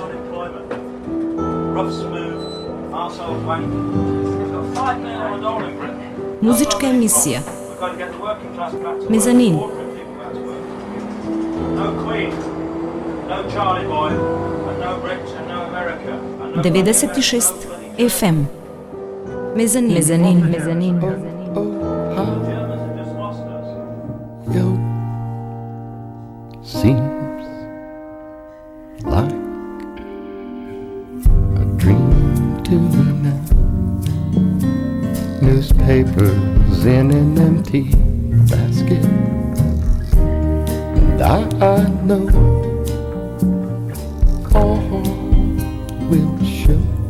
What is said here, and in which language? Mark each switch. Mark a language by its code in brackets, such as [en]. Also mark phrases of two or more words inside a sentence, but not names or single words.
[mk] Музичка емисија. Мезанин. Деведесет и шест FM. Мезанин. Мезанин. Мезанин. [en] Seems like a dream to me now. Newspapers in an empty basket, and I know all will show.